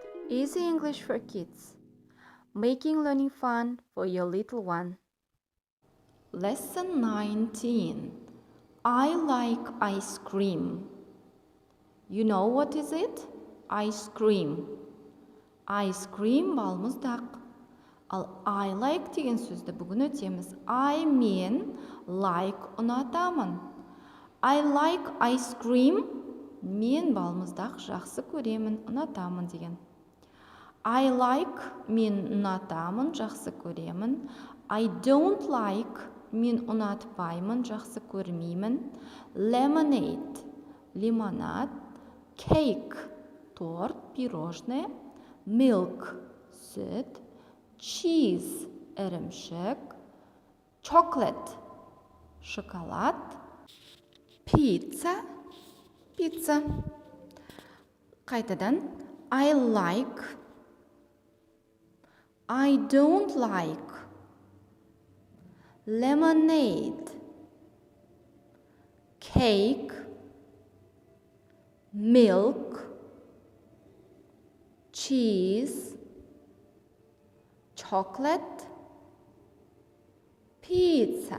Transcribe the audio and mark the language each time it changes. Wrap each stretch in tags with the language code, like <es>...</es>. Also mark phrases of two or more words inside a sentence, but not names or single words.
<en>Easy English for kids, making learning fun for your little one. Lesson 19. I like ice cream. You know what is it? Ice cream. Ice cream балмұздақ.</en> <kk>Ал</kk> <en>I like</en> <kk>деген сөзді бүгін өтеміз. I мен like ұнатамын.</kk> <en>I like ice cream.</en> <kk>Мен балмұздақ жақсы көремін, ұнатамын деген.</kk> <en>I like</en> <kk>мен ұнатамын, жақсы көремін.</kk> <en>I don't like</en> <kk>мен ұнатпаймын, жақсы көрмеймін. Lemonade лимонад. Cake торт, пирожное. Milk сүт. Cheese ірімшік. Chocolate шоколад. Pizza пицца. Қайтадан</kk> <en>I like, I don't like. Lemonade, cake, milk, cheese, chocolate, pizza.</en>